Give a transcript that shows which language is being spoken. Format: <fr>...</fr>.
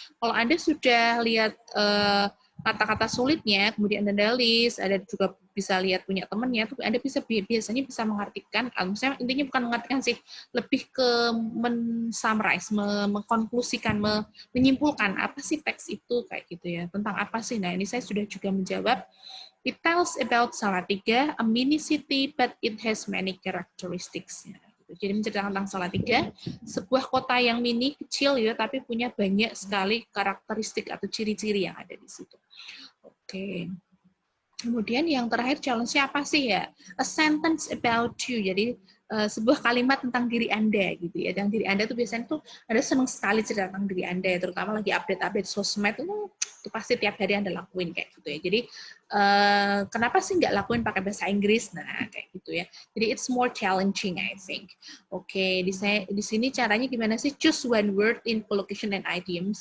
<id>Kalau Anda sudah lihat kata-kata sulitnya, kemudian Anda list, ada juga bisa lihat punya temannya, tuh Anda biasanya bisa mengartikan, misalnya intinya bukan mengartikan sih, lebih ke men-summarize, mengkonklusikan, menyimpulkan apa sih teks itu kayak gitu ya, tentang apa sih? Nah, ini saya sudah juga menjawab.</id> <en>It tells about Salatiga, a mini city, but it has many characteristics.</en> <id>Jadi menceritakan tentang Salatiga, sebuah kota yang mini, kecil ya, tapi punya banyak sekali karakteristik atau ciri-ciri yang ada di situ. Oke. Kemudian yang terakhir challenge-nya apa sih ya?</id> <en>A sentence about you.</en> <id>Jadi sebuah kalimat tentang diri Anda gitu ya. Dan diri Anda tuh biasanya tuh Anda senang sekali cerita tentang diri Anda, terutama lagi update-update sosmed itu pasti tiap hari Anda lakuin kayak gitu ya. Jadi kenapa sih nggak lakuin pakai bahasa Inggris? Nah, kayak gitu ya. Jadi</id> <en>it's more challenging, I think.</en> <id>Oke, di sini caranya gimana sih?</id> <en>Choose one word in collocation and idioms.</en>